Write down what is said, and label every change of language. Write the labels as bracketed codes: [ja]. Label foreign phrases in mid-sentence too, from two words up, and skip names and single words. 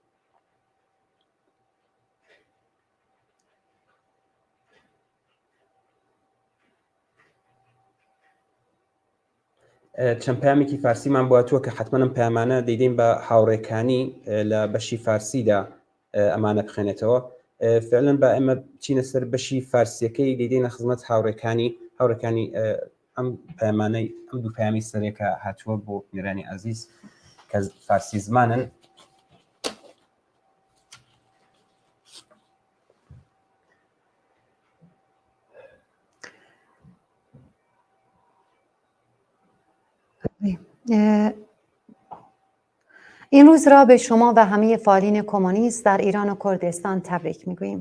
[ckb] چەند پامێکی فارسیمان بواتووە کە حتممەم پامانە دەیدەین بە هاوڕێکانی لە بەشی فارسیدا ئەمانە بخێنێتەوە. فعلەن بە ئێمە چینە سەر بەشی فارسیەکەی دەیدەینە خزمەت هاوڕێکانی ئەم پەیامانەی ئەم دوو پامی سەرێکە هاتووە بۆ بینەرانی ئازیز کە فارسی زمانن. [fa] این روز را به شما و همه فعالین کمونیست در ایران و کردستان تبریک میگوییم.